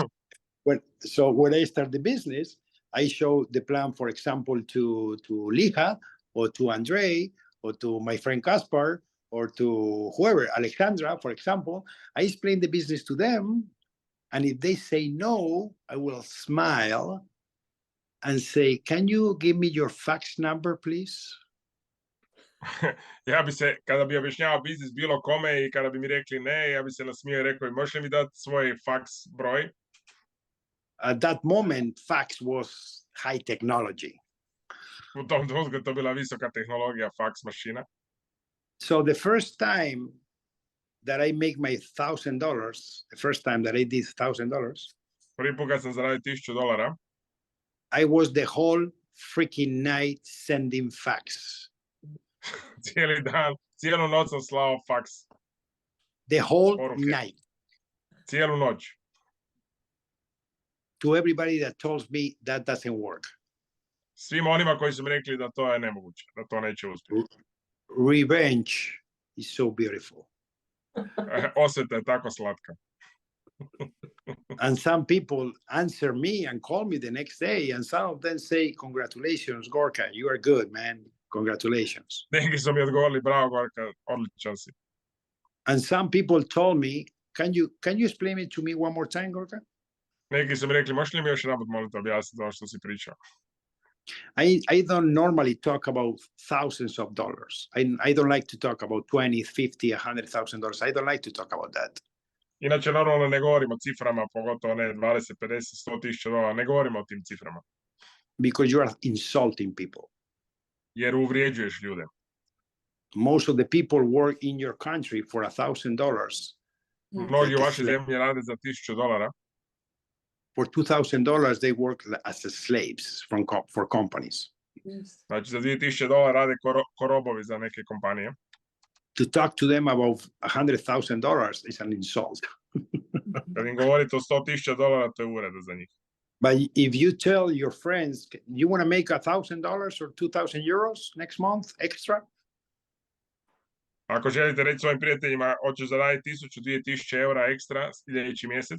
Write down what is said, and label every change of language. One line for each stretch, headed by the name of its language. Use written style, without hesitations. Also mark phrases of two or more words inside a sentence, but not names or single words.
English: So when I start the business, I show the plan, for example, to Liha or to Andre or to my friend Kaspar or to whoever, Alexandra, for example. I explain the business to them, and if they say no, I will smile and say, "Can you give me your fax number, please?"
Croatian: Ja bi se, kada bi objašnjavao biznis bilo kome i kada bi mi rekli ne, ja bi se nasmijao i rekao, možeš li mi dati svoj faks broj?
English: At that moment, fax was high technology.
Croatian: U tom trenutku je to bila visoka tehnologija, faks mašina.
English: So the first time that I make my $1,000, the first time that I did $1,000,
Croatian: Prvi put kad sam zaradio $1000,
English: I was the whole freaking night sending fax.
Croatian: cijeli dan, cijelu noć sam slao faks.
English: The whole
Croatian: Poruke.
English: night
Croatian: Cijelu noć.
English: to everybody that tells me that doesn't work.
Croatian: Svima onima koji su mi rekli da to je nemoguće, da to neće uspjeti.
English: Revenge is so beautiful.
Croatian: Osveta je tako slatka.
English: And some people answer me and call me the next day, and some of them say, "Congratulations, Gorka, you are good, man. Congratulations."
Croatian: Neki su mi odgovorili, bravo Gorka, odličan si.
English: And some people told me, can you explain it to me one more time, Gorka?
Croatian: Neki su mi rekli, možeš li mi još jedanput molim te objasniti ovo što si pričao?
English: I don't normally talk about thousands of dollars. I don't like to talk about 20, 50, $100,000. I don't like to talk about that.
Croatian: Inače, normalno ne govorimo o ciframa, pogotovo ne 20, 50, 100 000 dolara, ne govorimo o tim ciframa.
English: Because you are insulting people.
Croatian: Jer uvrijeđuješ ljude.
English: Most of the people work in your country for $1,000.
Croatian: Mnogi u vašoj zemlji rade za $1000.
English: For $2,000, they work as slaves for companies.
Croatian: Znači, za $2000 rade ko robovi za neke kompanije.
English: To talk to them about $100,000 is an insult.
Croatian: Kad im govorite o $100,000, to je uvreda za njih.
English: But if you tell your friends, you want to make $1,000 or 2,000 euros next month extra?
Croatian: Ako želite reći svojim prijateljima, hoćeš zaraditi 1000, 2000 eura ekstra sljedeći mjesec,